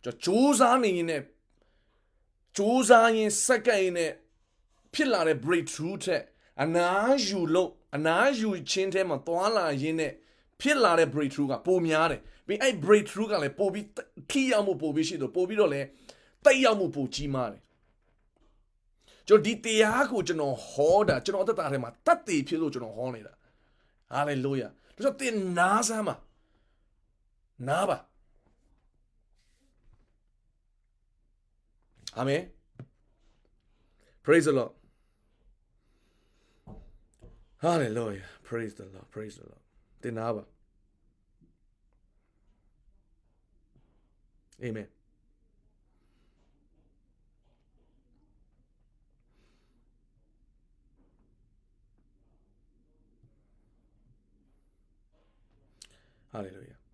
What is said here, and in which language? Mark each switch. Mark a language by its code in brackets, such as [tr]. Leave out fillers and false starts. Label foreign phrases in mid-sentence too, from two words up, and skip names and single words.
[my] ကျွန်တော်စူးစမ်းနေရင်စူးစမ်းရင်စက္ကန့်ရင်နဲ့ဖြစ်လာတဲ့ breakthrough တဲ့ အနားယူချင်းထဲမှာသွားလာရင်းနဲ့ဖြစ်လာတဲ့ breakthrough ကပိုများတယ်ပြီးအဲ့ breakthrough ကလည်းပိုပြီးထိရောက်မှုပိုပြီးရှိတော့ပိုပြီးတော့လည်းတိတ်ရောက်မှုပိုကြီးမားတယ်ကျွန်တော်ဒီတရားကိုကျွန်တော်ဟောတာကျွန်တော်အသက်တာထဲမှာတတ်သိဖြစ်လို့ကျွန်တော်ဟောနေတာ hallelujah ဒါဆိုတင်နားစမ်းပါနားပါ [en] အာမင် praise the Lord hallelujah praise the Lord တင်နာပါ amen hallelujah